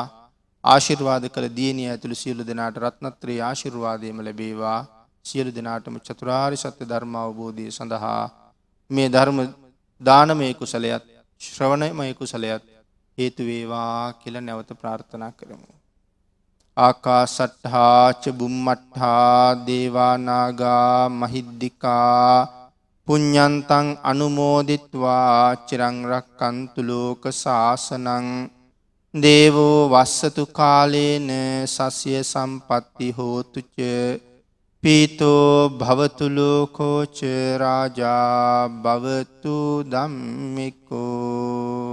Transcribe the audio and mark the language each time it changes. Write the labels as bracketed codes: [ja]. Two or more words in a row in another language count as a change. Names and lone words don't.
[si] ආශිර්වාද කළ දියණිය ඇතුළු සියලු දෙනාට රත්නත්‍රයේ ආශිර්වාදයම ලැබේවා. සියලු දෙනාටම චතුරාර්ය සත්‍ය ධර්ම අවබෝධය සඳහා මේ ධර්ම දානමය කුසලයත් ශ්‍රවණමය කුසලයත් හේතු වේවා කියලා නැවත ප්‍රාර්ථනා කරමු. [pi] ආකාසට්ඨා ච බුම්මට්ඨා දේවා නාග මහිද්దికා පුඤ්ඤන්තං අනුමෝදිත්වා චිරං රක්칸තු ලෝක සාසනං දේවෝ වස්සතු කාලේන සස්ය සම්පatti හෝතු ච පීතෝ භවතු ලෝකෝ ච රාජා භවතු ධම්මිකෝ